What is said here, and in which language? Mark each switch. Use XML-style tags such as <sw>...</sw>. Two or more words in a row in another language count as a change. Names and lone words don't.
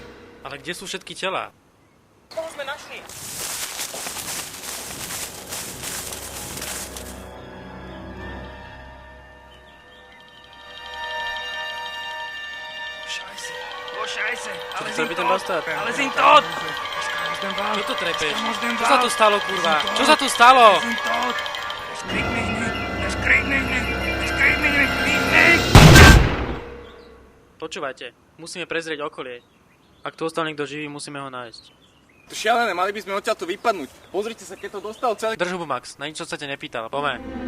<sk>Ale kde sú všetky telá? Koho sme našli?</sk> <de>Scheiße,</de> <sk>Čo chcel byť ten bastard?</sk> <de>alle sind tot!</de> <sk>Čo to trepeš? Čo sa tu stalo, kurva? Čo sa tu stalo?</sk> <de>Sind tot! Es kriegt mich nicht! Es kriegt mich nicht! Es kriegt mich nicht!</de> <sk>Počúvajte, musíme prezrieť okolie. Ak tu ostal niekto živý, musíme ho nájsť. To šialené, mali by sme odtiaľto vypadnúť. Pozrite sa, keď to dostal celý... Drž hubu, Max, na nič sa ťa nepýtal, poďme.</sk>